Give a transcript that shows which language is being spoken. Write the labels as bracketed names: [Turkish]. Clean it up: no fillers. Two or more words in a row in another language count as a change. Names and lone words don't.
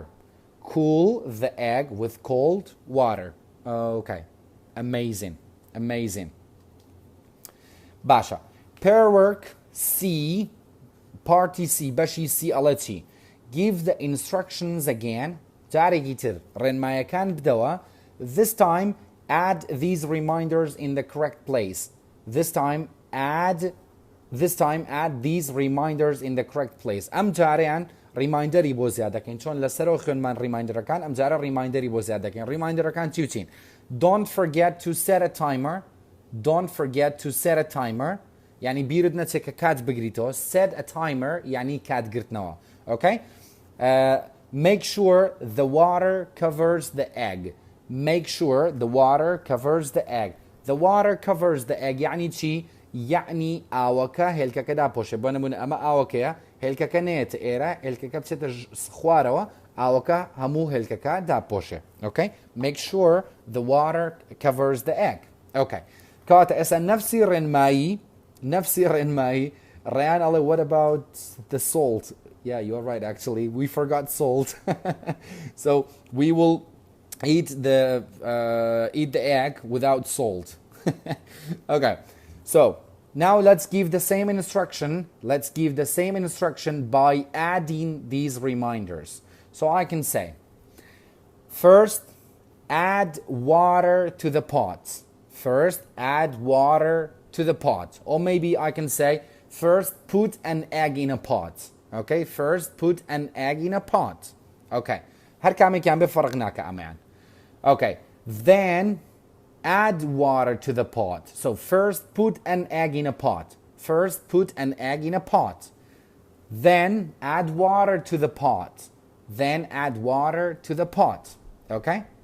[English] Cool the egg with cold water. Okay. Amazing. Amazing. Basha. Pair work C. Party C. Bashi C. Alati. Give the instructions again. Tarigitir. [Central Kurdish] ڕێنمایەکان بدەوە. [English] This time, add these reminders in the correct place. This time, add this time add these reminders in the correct place. [Central Kurdish] ئەم جارەیان ریمایندەری بۆ زیاد دەکەین چۆن لەسەرەوە خوێنمان ریمایندەرەکان ئەم جارە ریمایندەری بۆ زیاد دەکەین. ریمایندەرەکان چی و چین؟ [English] Don't forget to set a timer. Don't forget to set a timer. [Central Kurdish] يعني بیرت نەچێت کە کات بگریتەوە. [English] Set a timer [Central Kurdish] يعني کاتگرتنەوە. [English] Okay? Make sure the water covers the egg. Make sure the water covers the egg. The water covers the egg [Central Kurdish] يعني چی؟ يعني ئاوەکە هێلکەکە داپۆشێ. بۆ نمونە ئەمە ئاوەکەیە هێلکەکە نێتە ئێرە هێلکەکە بچێتە خوارەوە ئاوەکە هەموو هێلکەکە داپۆشێ. [English] Okay? Make sure the water covers the egg. [Central Kurdish] Okay. کەواتە ئێستا نفسی ڕێنمایی ڕێیان ئەڵێ [English] what about the salt? Yeah, you're right actually. We forgot salt. So we will eat the egg without salt. Okay. So now let's give the same instruction. Let's give the same instruction by adding these reminders. So I can say, first, add water to the pot. First, add water to the pot. Or maybe I can say, first, put an egg in a pot. Okay, first, put an egg in a pot. [Central Kurdish] Okay. هر كامي كان بفرق ناكا أمان. [English] Okay. Then, add water to the pot. So first put an egg in a pot. First put an egg in a pot. Then add water to the pot. Then add water to the pot. Okay?